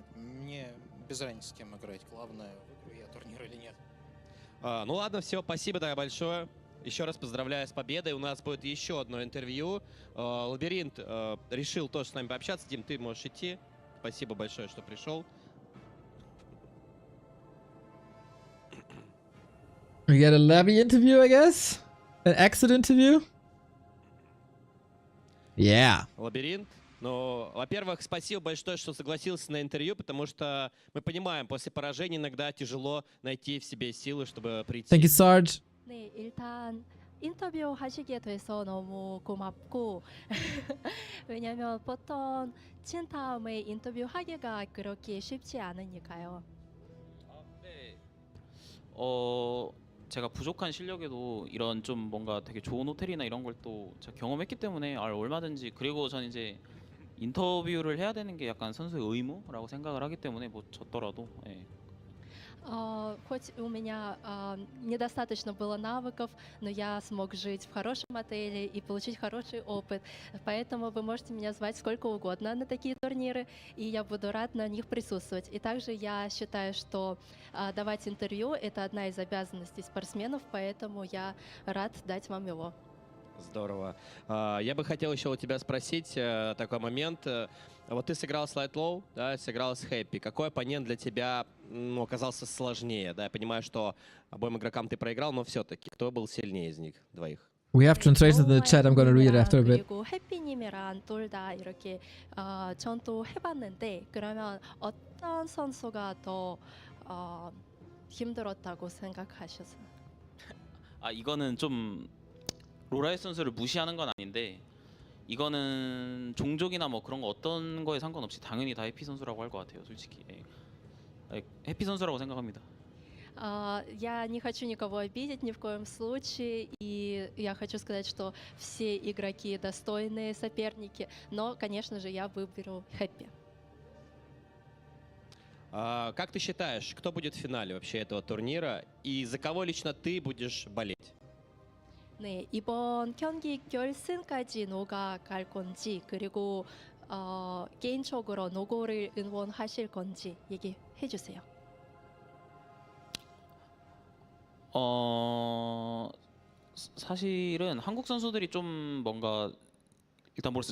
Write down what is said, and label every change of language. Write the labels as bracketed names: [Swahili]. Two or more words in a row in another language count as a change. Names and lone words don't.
[Russian] Мне без разницы, с кем играть. Главное, выиграю я турнир или нет. Ну ладно, все, спасибо тогда большое. Еще раз поздравляю с победой. У нас будет еще одно интервью. Лабиринт решил тоже с нами пообщаться. Дим, ты можешь идти. Спасибо большое, что пришел. [English] We got a Labby interview, I guess? An exit interview? Yeah. [Russian] Лабиринт. Ну, во-первых, спасибо большое, что согласился на интервью, потому что мы понимаем, после поражения иногда тяжело найти в себе силы, чтобы прийти. [English] Thank you, Sarge. [Korean] 네, 일단 인터뷰 하시게 돼서 너무 고맙고 왜냐면 보통 친 다음에 인터뷰하기가 그렇게 쉽지 않으니까요. 제가 부족한 실력에도 이런 좀 뭔가 되게 좋은 호텔이나 이런 걸 또 제가 경험했기 때문에 얼마든지 그리고 전 이제 인터뷰를 해야 되는 게 약간 선수의 의무라고 생각을 하기 때문에 뭐 졌더라도 [Russian] Хоть у меня недостаточно было навыков, но я смог жить в хорошем отеле и получить хороший опыт. Поэтому вы можете меня звать сколько угодно на такие турниры, и я буду рад на них присутствовать. И также я считаю, что давать интервью — это одна из обязанностей спортсменов, поэтому я рад дать вам его. Здорово. Я бы хотел еще у тебя спросить такой момент. Вот ты сыграл с LawLiet, да, сыграл с Happy. Какой оппонент для тебя оказался сложнее? Да, я понимаю, что обоим игрокам ты проиграл, но все-таки кто был сильнее из них двоих? [English] We have translated in the chat. I'm gonna read it after a bit. [Korean] 그리고 해피님이랑 둘 다 이렇게 전투 해봤는데 그러면 어떤 선수가 더 힘들었다고 생각하셨어요? 아 이거는 좀 로라이트 선수를 무시하는 건 아닌데 이거는 종족이나 뭐 그런 거 어떤 거에 상관없이 당연히 다 해피 선수라고 할 것 같아요, 솔직히. 예. 해피 선수라고 생각합니다. [Russian] Я не хочу никого обидеть ни в коем случае, и я хочу сказать, что все игроки достойные соперники, но, конечно же, я выберу Хэппи. Как ты считаешь, кто будет в финале вообще этого турнира, и за кого лично ты будешь болеть? [Korean] 네, 이번 경기 결승까지 누가 갈 건지, 그리고 개인적으로 누구를 응원하실 건지 얘기해 주세요. 사실은 한국 선수들이 좀 뭔가 일단 모르겠어요.